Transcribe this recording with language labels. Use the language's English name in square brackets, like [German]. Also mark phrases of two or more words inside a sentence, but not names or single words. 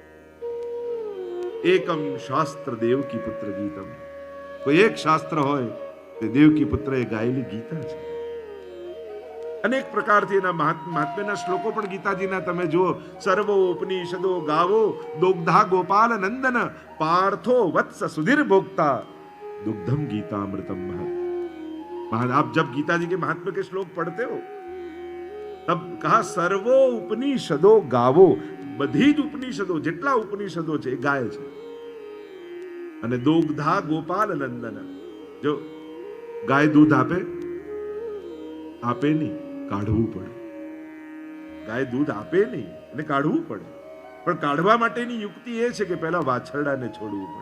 [Sanskrit] એકમ શાસ્ત્ર દેવકી પુત્ર ગીતમ, [Gujarati] કોઈ એક શાસ્ત્ર હોય તે દેવકી પુત્ર એ ગાયેલી ગીતા છે. અનેક પ્રકારથી એના મહાત્મ્યના શ્લોકો પણ ગીતાજીના તમે જુઓ. [Sanskrit] સર્વો ઉપનિષદો ગાવો દોગ્ધા ગોપાલ નંદન, પાર્થો વત્સ સુધીર ભોક્તા, दुग्धम गीतामृतम महत्. [Hindi] आप जब गीता जी के महात्म्य के श्लोक पढ़ते हो तब कहा [Sanskrit] सर्वो उपनिषदो गावो, [Gujarati] बधी જ ઉપનિષદો જેટલા ઉપનિષદો છે એ ગાય છે. અને [Sanskrit] દોગ્ધા ગોપાલ નંદન, [Gujarati] જો ગાય દૂધ આપે નહીં, કાઢવું પડે. ગાય દૂધ આપે નહીં એટલે કાઢવું પડે, પણ કાઢવા માટેની યુક્તિ એ છે કે પહેલા વાછરડાને છોડવું પડે.